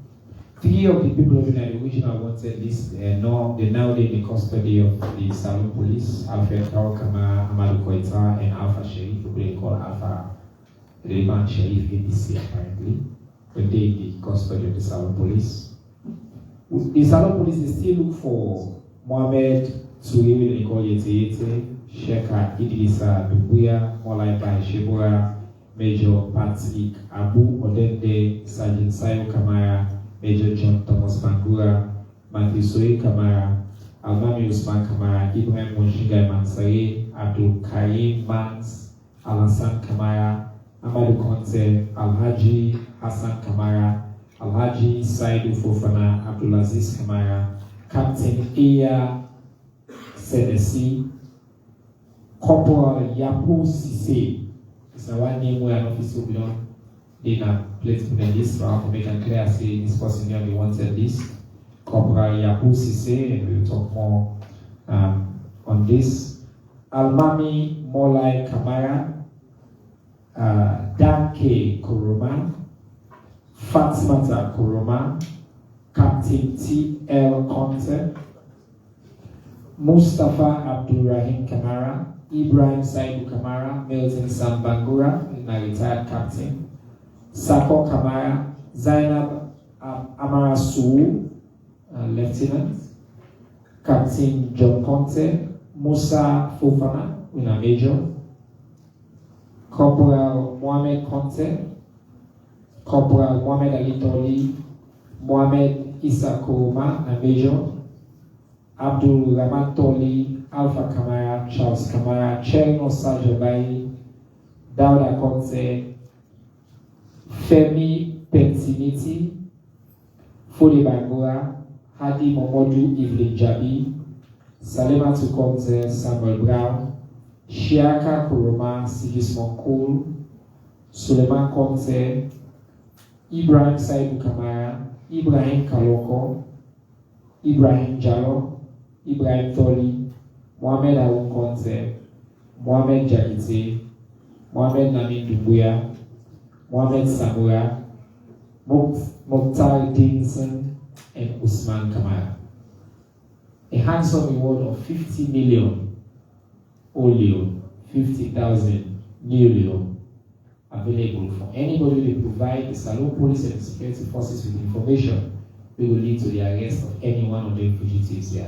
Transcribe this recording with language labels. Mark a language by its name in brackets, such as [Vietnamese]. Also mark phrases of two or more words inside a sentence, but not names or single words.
[English] 3 of the people who are in the original wanted list they're now in the custody of the Sellu Police, Alfred Kawakama, Amadou Koita, and Alpha Sherif, who they call Alpha Rayman Sherif ADC apparently. But they in the custody of the Sellu Police. The Sellu Police they still look for Mohamed Touye, they call Yete, Sheka Idrissa Dubuya, Molai Bai Shebura, Major Patrick Abu Odende, Sergeant Sayo Kamara, Major John Thomas Bangura, Matthew Soe Kamara, Almami Usman Kamara, Ibrahim Monshingai Mansari, Abdul Karim Mans, Alassane Kamara, Amadou Konte, Alhaji Hassan Kamara, Alhaji Saidu Fofana, Abdulaziz Kamara, Captain Iya Senesi, Corporal Yapu Sise. It's one name where an officer will belong. They have placed in the list for to make it clear, say this person here we wanted this. Corporal Yapu Sise, and we will talk more on this. Almami Molai Kamara, Danke Kuruma, Fatimata Kuruma, Captain T.L. Conte, Mustafa Abdulrahim Kamara, Ibrahim Saidu Kamara, Milton Sambangura, a retired captain, Sako Kamara, Zainab Amara Suu, lieutenant, Captain John Conte, Musa Fofana, a major, Corporal Mohamed Conte, Corporal Mohamed Ali Toli, Mohamed Issa Kouma, a major, Abdul Rahman Toli, Alpha Kamara, Charles Kamara, Cherno Sajobai, Dauda Conte, Femi Pensiniti, Fode Bangura, Hadi Momodu Evelyn Jabi, Salema Tukonte, Samuel Brown, Shiaka Kuruma, Sigismond Kool, Suleiman Conte, Ibrahim Saidu Kamara, Ibrahim Kaloko, Ibrahim Jallo, Ibrahim Toli, Mohamed Arun Conte, Mohamed Jakite, Mohamed Namin Dumbuya, Mohamed Samura, Mokhtar Dinson, and Usman Kamara. A handsome reward of 50 million oleo, 50,000 new leo, available for anybody who provide the Sellu Police and security forces with information we will lead to the arrest of any one of the fugitives here.